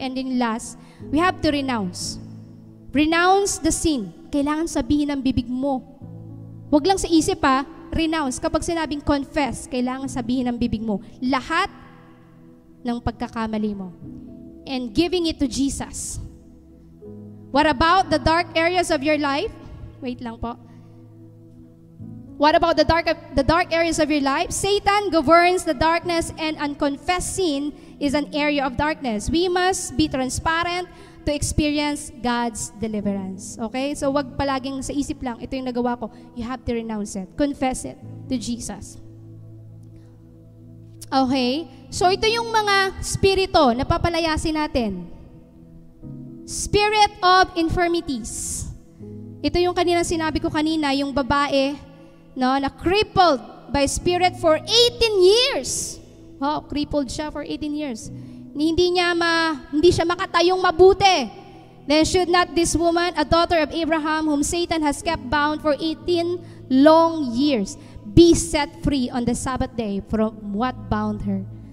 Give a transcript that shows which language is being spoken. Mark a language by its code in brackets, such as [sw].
[en] And then last, we have to renounce. Renounce the sin. [tl] Kailangan sabihin ng bibig mo. Huwag lang sa isip ha, renounce. Kapag sinabing confess, kailangan sabihin ng bibig mo. Lahat ng pagkakamali mo. [en] And giving it to Jesus. What about the dark areas of your life? [tl] Wait lang po. [en] What about the dark areas of your life? Satan governs the darkness, and unconfessed sin is an area of darkness. We must be transparent to experience God's deliverance. [tl] Okay? So wag palaging sa isip lang, ito yung nagawa ko. [en] You have to renounce it. Confess it to Jesus. [tl] Okay? So ito yung mga spirito na papalayasin natin. [en] Spirit of infirmities. [tl] Ito yung kanina sinabi ko kanina, yung babae, no, na [en] crippled by spirit for 18 years. [tl] Wow, crippled siya for 18 years. Hindi siya makatayong mabuti. [en] Then should not this woman, a daughter of Abraham, whom Satan has kept bound for 18 long years, be set free on the Sabbath day from what bound her?